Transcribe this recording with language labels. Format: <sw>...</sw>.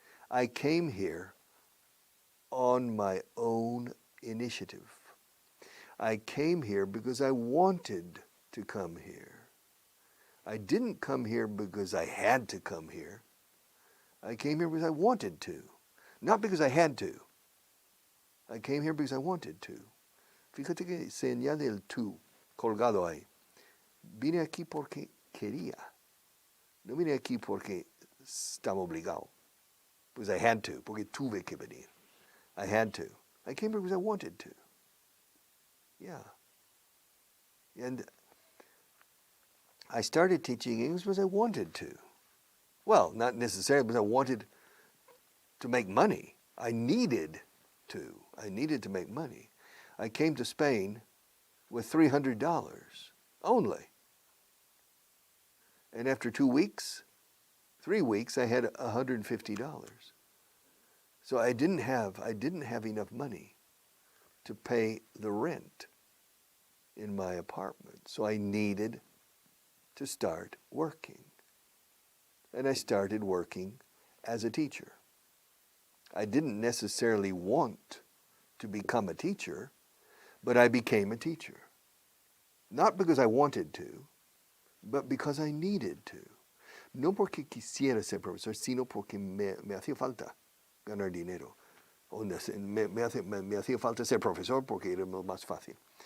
<en>I came here on my own initiative. I came here because I wanted to come here. I didn't come here because I had to come here. I came here because I wanted to, not because I had to. I came here because I wanted to.</en> <es>Fíjate que se añade el tú colgado ahí. Vine aquí porque quería. No vine aquí porque estaba obligado.</es> <en>Because I had to,</en> <es>porque tuve que venir.</es> <en>I had to. I came here because I wanted to. Yeah. And I started teaching English because I wanted to. Well, not necessarily because I wanted to make money. I needed to. I needed to make money. I came to Spain with $300 only. And after 3 weeks, I had $150. So I didn't have enough money to pay the rent in my apartment. So I needed to start working. And I started working as a teacher. I didn't necessarily want to become a teacher, but I became a teacher. Not because I wanted to, but because I needed to.</en> <es>No porque quisiera ser profesor, sino porque me hacía falta ganar dinero. Me hacía falta ser profesor porque era más fácil.</es>